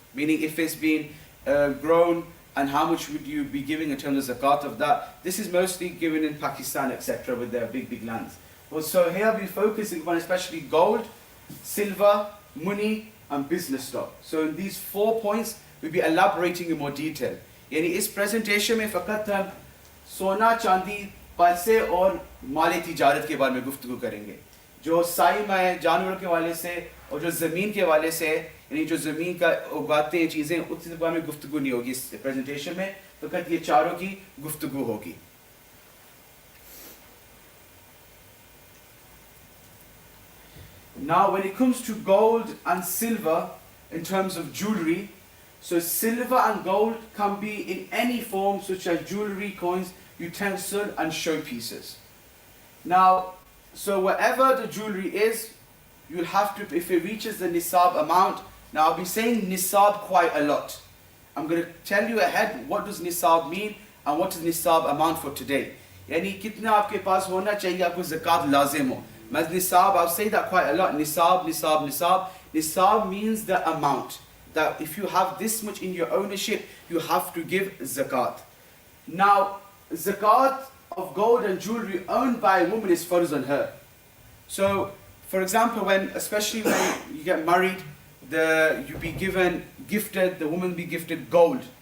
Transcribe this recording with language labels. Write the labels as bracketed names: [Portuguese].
[English] Meaning if it's been grown, and how much would you be giving in terms of zakat of that. This is mostly given in Pakistan, etc. with their big lands. Well, so here we'll be focusing on especially gold, silver, money, and business stock. So in these 4 points, we'll be elaborating in more detail. [Hindi] यानी इस presentation में फ़कत हम सोना, चांदी, पैसे और माली तिजारत के बारे में गुफ्तगू करेंगे. जो साइमा है जानवरों के वाले से और जो ज़मीन के वाले से, यानी जो ज़मीन का उगाते हैं चीज़ें, उसके बारे में गुफ्तगू नहीं होगी इस प्रेजेंटेशन में. फ़कत ये चारों की गुफ्तगू होगी. [English] Now, when it comes to gold and silver, in terms of jewelry, so silver and gold can be in any form, such as jewelry, coins, utensil, and showpieces. Now, so whatever the jewelry is, you'll have to, if it reaches the nisab amount, now I'll be saying nisab quite a lot. I'm going to tell you ahead what does nisab mean and what is nisab amount for today. [Hindi] यानी कितना आपके पास होना चाहिए आपको ज़कात लाज़िम हो. [English] Nisab, I'll say that quite a lot. Nisab, nisab, nisab. Nisab means the amount. That if you have this much in your ownership, you have to give zakat. Now, zakat of gold and jewelry owned by a woman is farz on her. So, for example, especially when you get married, you be gifted, the woman be gifted gold.